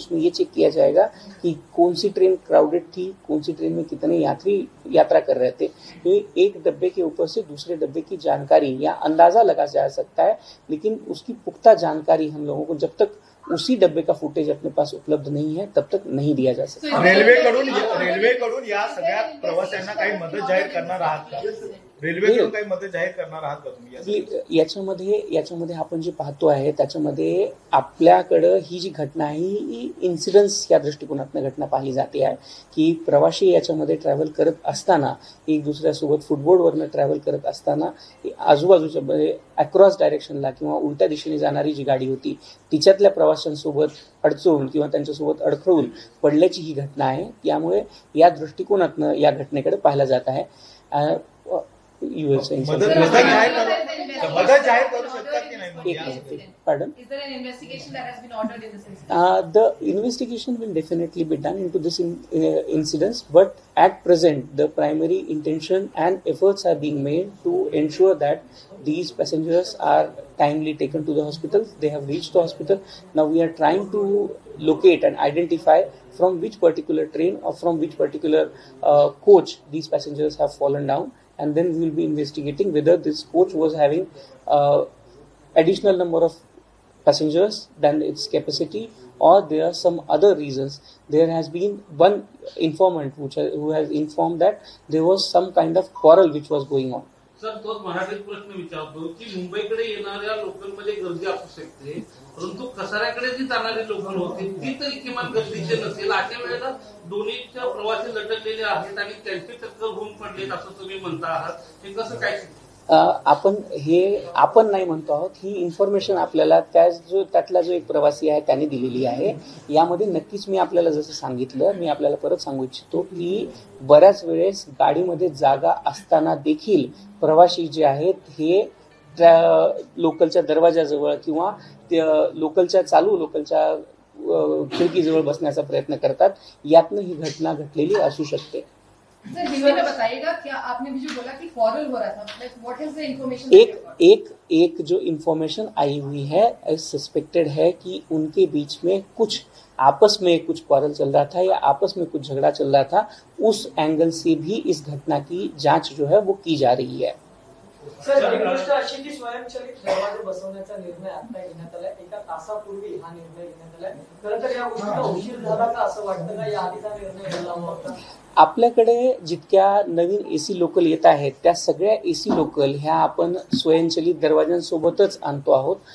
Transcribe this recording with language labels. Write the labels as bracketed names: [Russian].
[Hindi] उसमें ये चेक किया जाएगा कि कौन सी ट्रेन क्राउडेड थी, कौन सी ट्रेन में कितने यात्री यात्रा कर रहे थे। तो एक डब्बे के ऊपर से दूसरे डब्बे की जानकारी या अंदाजा लगा जा सकता है, लेकिन उसकी पुख्ता जानकारी हम लोगों को जब तक उसी डब्बे का फुटेज अपने पास उपलब्ध नहीं है तब तक नहीं दिया जा सकता। [Marathi] रेल्वेकडून या सगळ्या प्रवाशांना काही मदत जाहीर करणार आहात का? रेल्वेकडून काही मदत जाहीर करणार आहात का तुम्ही? याच्यामध्ये आपण जे पाहतो आहे त्याच्यामध्ये आपल्याकडं ही जी घटना आहे ही इन्सिडन्स या दृष्टिकोनातून घटना पाहिली जाते आहे की प्रवासी याच्यामध्ये ट्रॅव्हल करत असताना एक दुसऱ्यासोबत फुटबोर्डवरनं ट्रॅव्हल करत असताना आजूबाजूच्या अक्रॉस डायरेक्शनला किंवा उलट्या दिशेने जाणारी जी गाडी होती तिच्यातल्या प्रवाशांसोबत अडचून किंवा त्यांच्यासोबत अडखळून पडल्याची ही घटना आहे। त्यामुळे या दृष्टिकोनातून या घटनेकडे पाहिलं जात आहे। मदत जाहीर करू शकतात की नाही? [English] Pardon? Is there an investigation that has been ordered in this incident? The investigation will definitely be done into this incidents, but at present the primary intention and efforts are being made to ensure that these passengers are timely taken to the hospital. They have reached the hospital. Now we are trying to locate and identify from which particular train or from which particular coach these passengers have fallen down, and then we will be investigating whether this coach was having additional number of passengers than its capacity, or there are some other reasons. There has been one informant who has informed that there was some kind of quarrel which was going on. [Marathi] Sir तोच मराठीत प्रश्न विचारतो की मुंबईकडे येणाऱ्या लोकलमध्ये गर्दी असू शकते, परंतु कसाऱ्याकडे जी जाणारी लोकल होती ती तरी किमान गर्दीची नसेल। अशा वेळेला दोन्हीच्या प्रवासी लटकलेले आहेत आणि त्यांची टक्कर होऊन पडलेत असं तुम्ही म्हणता आहात, हे कसं काय? आपण नाही म्हणतो आहोत, ही इन्फॉर्मेशन आपल्याला त्यातला जो एक प्रवासी आहे त्याने दिलेली आहे। यामध्ये नक्कीच मी आपल्याला जसं सांगितलं, मी आपल्याला परत सांगू इच्छितो की बऱ्याच वेळेस गाडीमध्ये जागा असताना देखील प्रवासी जे आहेत हे लोकलच्या दरवाजाजवळ किंवा लोकलच्या खिडकीजवळ बसण्याचा प्रयत्न करतात। यातनं ही घटना घडलेली असू शकते। [Hindi] सर हिंदी में बताइएगा, क्या आपने भी जो बोला कि फॉरल हो रहा था, [English] What is the information? [Hindi] एक जो इंफॉर्मेशन आई हुई है, सस्पेक्टेड है कि उनके बीच में कुछ आपस में कुछ क्वारल चल रहा था या आपस में कुछ झगड़ा चल रहा था। उस एंगल से भी इस घटना की जांच जो है वो की जा रही है। [Marathi] सर एक गोष्ट अशी की स्वयंचलित दरवाजे बसवण्याचा निर्णय आता घेण्यात आलाय, एका तासापूर्वी हा निर्णय घेण्यात आलाय। खरं तर या गोष्टीचा उशीर झाला का असं वाटतं का, या आधीचा निर्णय घ्यायला हवा होता? आपल्याकडे जितक्या नवीन एसी लोकल येत आहेत त्या सगळ्या एसी लोकल ह्या आपण स्वयंचलित दरवाजांसोबतच आणतो आहोत।